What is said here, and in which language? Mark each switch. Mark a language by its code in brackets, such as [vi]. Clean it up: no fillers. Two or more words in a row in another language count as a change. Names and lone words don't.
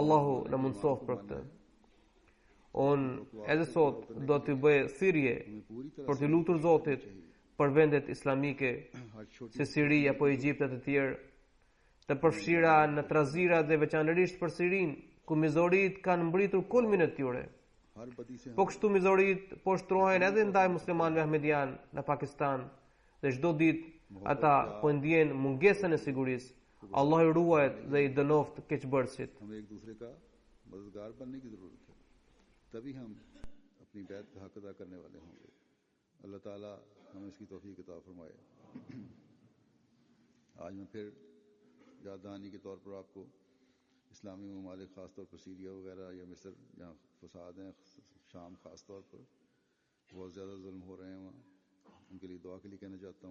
[sq] Allahu na mundësof për këtë. unë edhe sot do të bëj thirrje për të lutur Zotit për vendet islamike si Siri apo Egjipt e të tjerë, të përfshira në trazira dhe veçanërisht për Sirin, ku mizorit kanë mbritur kulmin e tyre. Po kështu mizorit po shtrohen edhe ndaj muslimanëve ahmedian në Pakistan dhe çdo ditë ata po ndjen mungesën e sigurisë. Allah i ruajt dhe i dënoft keqbërësit. [ur] ہمیں ایک دوسرے کا مددگار بننے کی ضرورت ہے، تبھی ہم اپنی بیعت کا حق ادا کرنے والے ہوں گے. اللہ تعالیٰ ہمیں اس کی توفیق عطا فرمائے۔ آج میں پھر یاد دہانی کے طور پر آپ کو اسلامی ممالک خاص طور پر سیریا وغیرہ یا مصر جہاں فساد ہیں، شام خاص طور پر بہت زیادہ ظلم ہو رہے ہیں، وہاں ان کے لیے دعا کے لیے کہنا چاہتا ہوں.